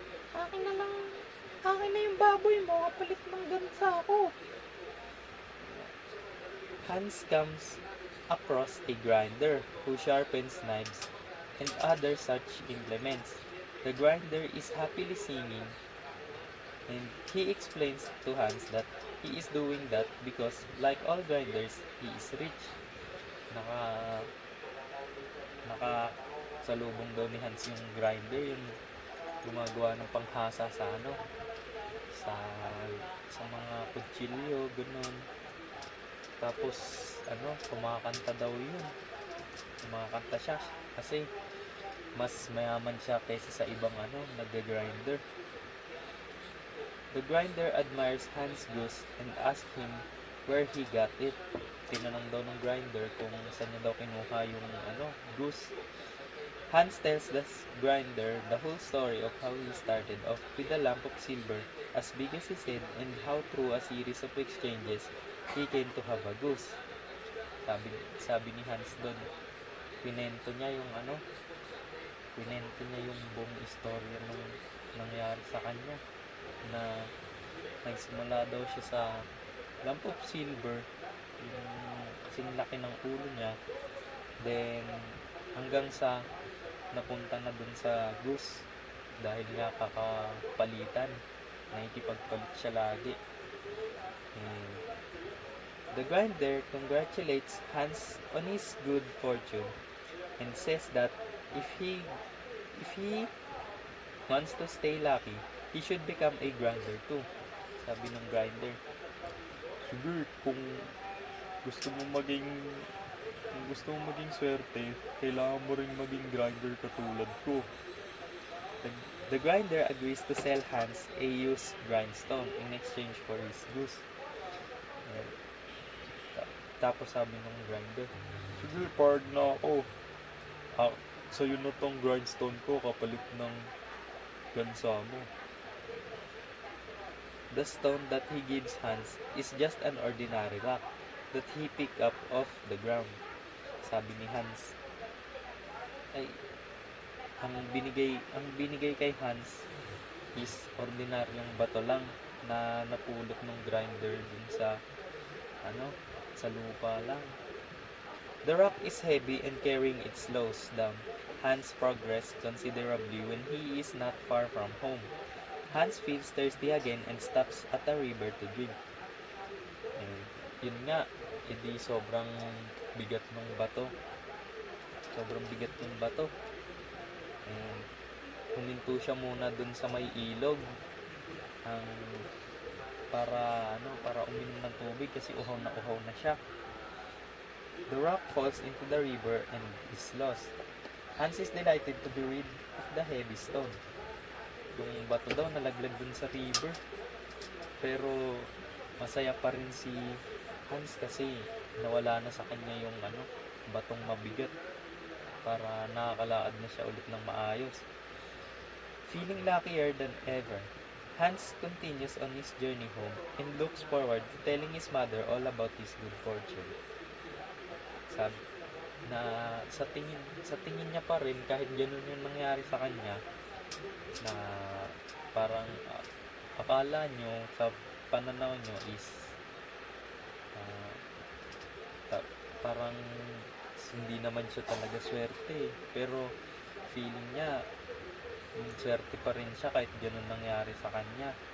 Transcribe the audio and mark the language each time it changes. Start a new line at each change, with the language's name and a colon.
Filipino: Akin na lang, akin na yung baboy mo, kapalit ng gansa ako.
English: Hans comes across a grinder who sharpens knives and other such implements. The grinder is happily singing, and he explains to Hans that he is doing that because, like all grinders, he is rich.
Filipino: Naka, salubong daw ni Hans yung grinder, yung gumagawa ng panghasa sa sa sa mga kutsilyo, ganun. Tapos, kumakanta daw yun. Kumakanta siya kasi mas mayaman siya kaysa sa ibang nagga-grinder.
English: The grinder admires Hans' goose and asks him where he got it.
Filipino: Tinanong daw ng grinder kung saan niya daw kinuha yung goose.
English: Hans tells the grinder the whole story of how he started off with a lump of silver as big as his head and how through a series of exchanges he came to have a goose.
Filipino: Sabi ni Hans doon, pinento niya yung buong istorya ng nangyari sa kanya, na nagsimula daw siya sa
English: lump of silver,
Filipino: yung kasing laki ng ulo niya, then hanggang sa napunta na dun sa goose dahil nga kakapalitan, nakikipagpalit siya lagi.
English: And the grinder congratulates Hans on his good fortune and says that if he wants to stay lucky, he should become a grinder too.
Filipino: Sabi ng grinder, sige, kung gusto mo maging swerte, kailangan mo ring maging grinder katulad ko.
English: The grinder agrees to sell Hans a used grindstone in exchange for his goose.
Filipino: Tapos sabi ng grinder, sige, pard na ako. Sa'yo na tong grindstone ko kapalit ng gansa mo.
English: The stone that he gives Hans is just an ordinary rock that he picked up off the ground.
Filipino: Sabi ni Hans, ay, ang binigay kay Hans is ordinaryong bato lang na napulot ng grinder dun sa lupa lang.
English: The rock is heavy and carrying it slows down Hans' progress considerably when he is not far from home. Hans feels thirsty again and stops at a river to drink.
Filipino: And yun nga, edi sobrang bigat ng bato. And huminto siya muna dun sa may ilog para uminom ng tubig kasi uhaw na siya.
English: The rock falls into the river and is lost. Hans is delighted to be rid of the heavy stone.
Filipino: Yung bato daw nalaglag dun sa river. Pero masaya pa rin si Hans kasi nawala na sa kanya yung batong mabigat, para nakakalaad na siya ulit ng maayos.
English: Feeling luckier than ever, Hans continues on his journey home and looks forward to telling his mother all about his good fortune.
Filipino: Sabi na sa tingin niya pa rin, kahit ganun yung nangyari sa kanya, na parang akala nyo sa pananaw nyo is parang hindi naman siya talaga swerte, pero feeling niya swerte pa rin siya kahit ganun nangyari sa kanya.